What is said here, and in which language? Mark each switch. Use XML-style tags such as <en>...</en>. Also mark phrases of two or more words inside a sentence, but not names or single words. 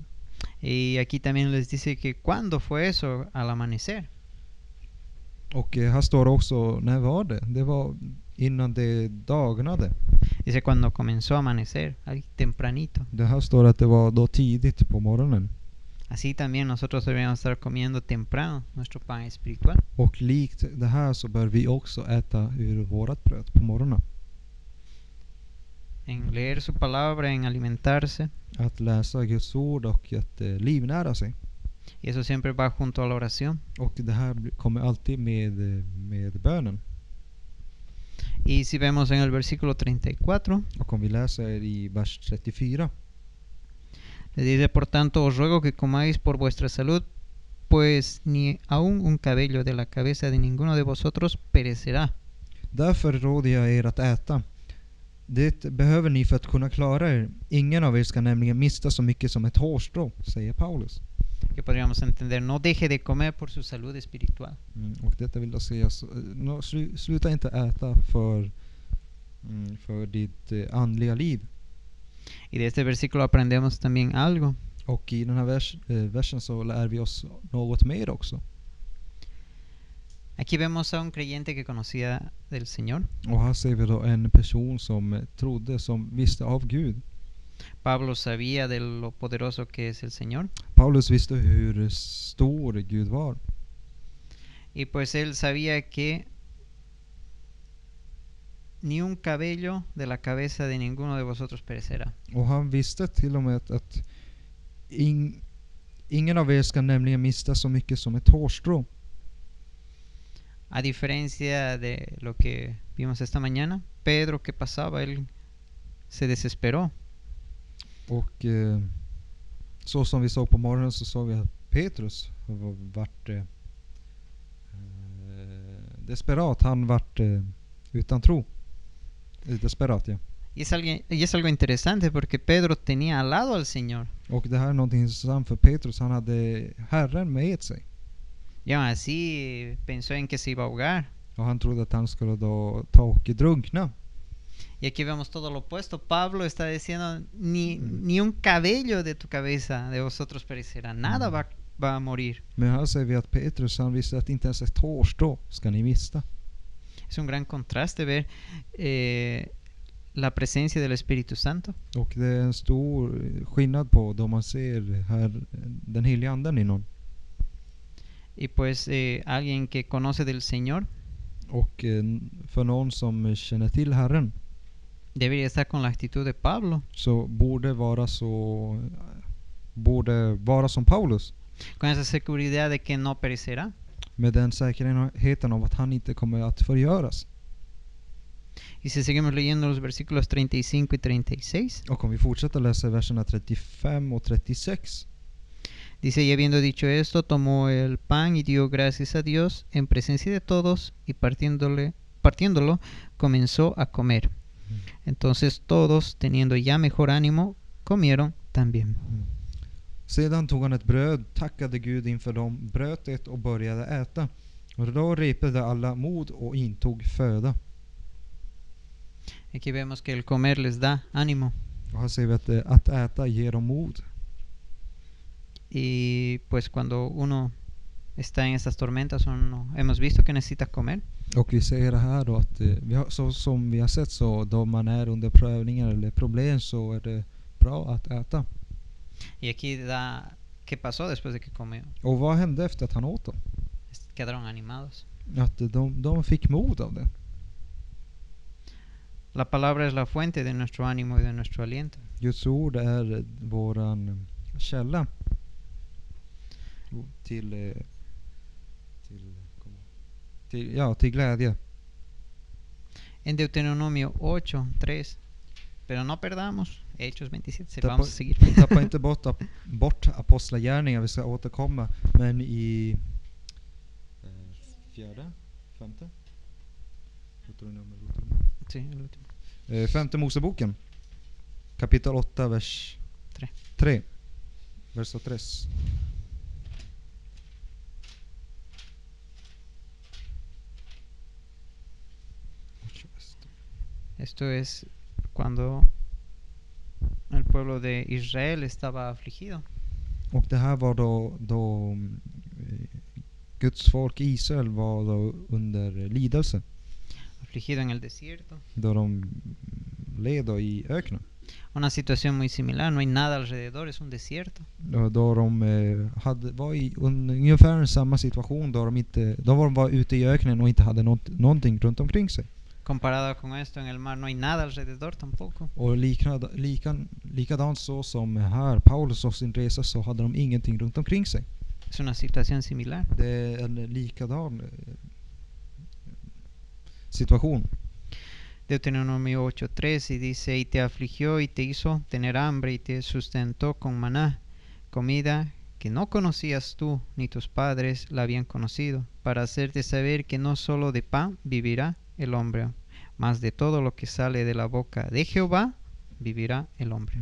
<es>Y aquí también les dice que cuando fue eso, al amanecer.</es> <sv>Och här står det också, när var det? Det var innan det dagnade.</sv> <es>Dice cuando comenzó a amanecer, ahí tempranito.</es> <sv>Det här står att det var då tidigt på morgonen.</sv> <es>Así también nosotros deberíamos estar comiendo temprano nuestro pan espiritual.</es> <sv>Och likt det här så bör vi också äta ur vårat bröd på morgonen.</sv> <es>En leer su palabra, en alimentarse.</es> <sv>Att läsa Guds ord och att livnära sig.</sv> <es>Y eso siempre va junto a la oración.</es> <sv>Och det här kommer alltid med bönen.</sv> <es>Y si vemos en el versículo 34.</es> <sv>Och om vi läser i vers 34.</sv> <es>Le dice, por tanto, os ruego que comáis por vuestra salud, pues ni aun un cabello de la cabeza de ninguno de vosotros perecerá.</es> <sv>Därför råder jag er att äta. Det behöver ni för att kunna klara er. Ingen av er ska nämligen mista så mycket som ett hårstrå, säger Paulus.</sv> <es>Que podríamos entender, no deje de comer por su salud espiritual.</es> <sv>Och detta vill då säga, sluta inte äta för ditt andliga liv.</sv> <es>Y de este versículo aprendemos también algo.</es> <sv>Och i den här versen så lär vi oss något mer också.</sv> <es>Aquí vemos a un creyente que conocía del Señor.</es> <sv>Och här ser vi då en person som trodde, som visste av Gud.</sv> <es>Pablo sabía de lo poderoso que es el Señor.</es> <sv>Paulus visste hur stor Gud var.</sv> <es>Y pues él sabía que ni un cabello de la cabeza de ninguno de vosotros perecerá.</es> <sv>Och han visste till och med att ingen av er ska nämligen mista så mycket som ett hårstrå.</sv> <es>A diferencia de lo que vimos esta mañana, Pedro, ¿qué pasaba? Él se desesperó.</es> <sv>Och så som vi såg på morgonen så såg vi att Petrus vart desperat. Han vart utan tro. Desperat, ja.</sv> <es>Y es algo interesante porque Pedro tenía al lado al Señor.</es> <sv>Och det här är någonting intressant för Petrus. Han hade Herren med sig.</sv> <es>Y aún así pensó en que se iba a ahogar.</es> <sv>Och han trodde att han skulle då ta och drunkna.</sv> <es>Y aquí vemos todo lo opuesto. Pablo está diciendo, ni un cabello de tu cabeza de vosotros perecerá. Nada va a morir.</es> <sv>Men här ser vi att Petrus, han visste att inte ens ett hårstrå ska ni mista.</sv> <es>Es un gran contraste ver la presencia del Espíritu Santo.</es> <sv>Och det är en stor skillnad på då man ser här den heliga anden i någon.</sv> <es>Y pues alguien que conoce del Señor.</es> <sv>Och för någon som känner till Herren.</sv> <es>Debería estar con la actitud de Pablo.</es> <sv>Så borde vara som Paulus.</sv> <es>Con esa seguridad de que no perecerá.</es> <sv>Med den säkerheten av att han inte kommer att förgöras.</sv> <es>Y si seguimos leyendo los versículos 35 y 36.</es> <sv>Och om vi fortsätter läsa verserna 35 och 36.</sv> <es>Dice, y habiendo dicho esto, tomó el pan y dio gracias a Dios en presencia de todos, y partiéndolo, comenzó a comer. Entonces todos, teniendo ya mejor ánimo, comieron también.</es> <sv>Sedan tog han ett bröd, tackade Gud inför dem, bröt det och började äta. Och då repade alla mod och intog föda.</sv> <es>Aquí vemos que el comer les da ánimo.</es> <sv>Och här ser vi att äta ger dem mod.</sv> <es>Y pues cuando uno está en estas tormentas, hemos visto que necesita comer.</es> <sv>Och vi ser det här då att så som vi har sett, så då man är under prövningar eller problem, så är det bra att äta.</sv> <es>Y aquí da qué pasó después de que comió.</es> <sv>Och vad hände efter att han åt dem?</sv> <es>Quedaron animados.</es> <sv>Att de fick mod av det.</sv> <es>La palabra es la fuente de nuestro ánimo y de nuestro aliento.</es> <sv>Guds ord är våran källa till glädje.</sv> <es>En Deuteronomio 8:3. Pero no perdamos Hechos 27. Vamos a seguir.</es> <sv>Tappa inte bort apostlagärningar, vi ska återkomma. Men i femte</sv> <es>Sí, el último.</es> <sv>femte Moseboken kapitel 8 vers 3.</sv> <es>Verso 3. Esto es cuando el pueblo de Israel estaba afligido.</es> <sv>Och det här var då Guds folk Israel var då under lidelse.</sv> <es>Afligido en el desierto.</es> <sv>Då de led då i öknen.</sv> <es>Una situación muy similar, no hay nada alrededor, es un desierto.</es> <sv>Då de var i ungefär samma situation, då de var bara ute i öknen och inte hade någonting runt omkring sig.</sv> <es>Comparado con esto en el mar, no hay nada alrededor tampoco.</es> <sv>Och likadant så som här Paulus och sin resa, så hade de ingenting runt omkring sig.</sv> <es>Es una situación similar.</es> <sv>Det är en likadan situation.</sv> <es>Deuteronomio 8:3 y dice: y te afligió y te hizo tener hambre y te sustentó con maná, comida que no conocías tú ni tus padres la habían conocido, para hacerte saber que no solo de pan vivirá el hombre, mas de todo lo que sale de la boca de Jehová vivirá el hombre.</es>